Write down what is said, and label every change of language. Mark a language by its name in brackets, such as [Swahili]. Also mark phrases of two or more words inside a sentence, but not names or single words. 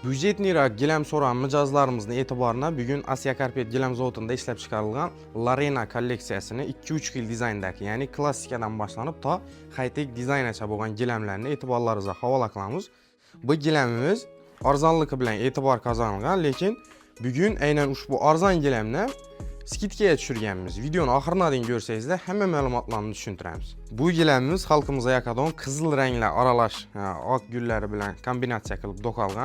[Uzbek] Budjetliroq gilam so'ran mijozlarimizning e'tiborina bugun Asiya Karpet gilam zavodida ishlab chiqarilgan Larena kolleksiyasini 2-3 yil dizayndagi, ya'ni klassikadan boshlanib to high-tech dizayngacha bo'lgan gilamlarni e'tiborlaringizga havola qilamiz. Bu gilamimiz arzonligi bilan e'tibor qozongan, lekin bugun aynan ushbu arzon gilamni skidkaga tushirganmiz. Videoni oxiriga дейін ko'rsangizlar hamma ma'lumotlarni tushuntiramiz. Bu gilamimiz xalqimizga yaqadon qizil ranglar aralash, oq gullari bilan kombinatsiya qilib do'qalgan.